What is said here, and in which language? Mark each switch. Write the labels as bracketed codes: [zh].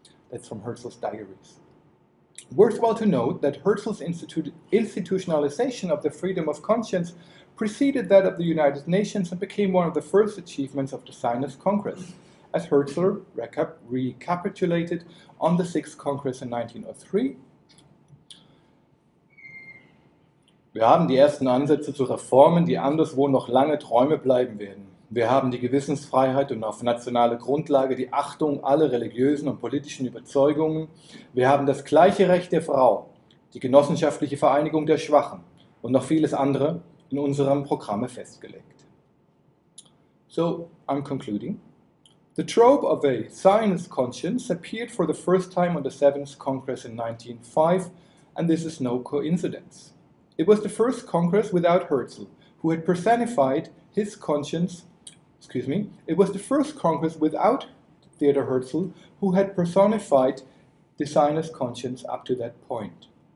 [en] That's from Herzl's diaries. Worthwhile to note that Herzl's institutionalization of the freedom of conscience preceded that of the United Nations and became one of the first achievements of the Zionist Congress, as Herzl recapitulated on the Sixth Congress in 1903. [de] Wir haben die ersten Ansätze zu Reformen, die anderswo noch lange Träume bleiben werden. Wir haben die Gewissensfreiheit und auf nationaler Grundlage die Achtung aller religiösen und politischen Überzeugungen. Wir haben das gleiche Recht der Frau, die genossenschaftliche Vereinigung der Schwachen und noch vieles andere in unserem Programme festgelegt. [en] So, I'm concluding. The trope of a Zionist conscience appeared for the first time on the Seventh Congress in 1905, and this is no coincidence. It was the first Congress without Herzl, who had personified his conscience. It was the first Congress without Theodor Herzl, who had personified the Zionist conscience up to that point.